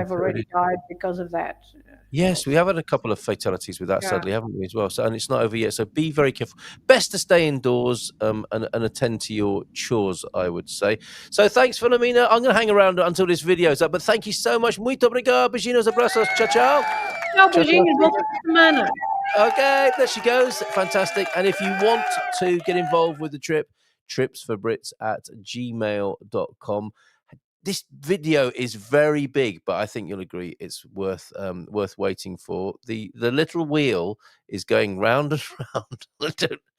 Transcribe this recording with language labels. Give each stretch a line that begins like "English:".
English: have already died because of that. yes, we have had a couple of fatalities with that, Yeah. sadly, haven't we, as well? So, and it's not over yet. So be very careful. Best to stay indoors and attend to your chores, I would say. So thanks, Filomena. I'm going to hang around until this video's up. But thank you so much.
Portuguese: Muito obrigado. Beijinhos, abraços.
English: Ciao, ciao.
Portuguese: Tchau, beijinhos, bom fim de semana.
English: Okay, there she goes. Fantastic. And if you want to get involved with the trip, tripsforbrits@gmail.com. This video is very big, but I think you'll agree it's worth waiting for. The little wheel is going round and round.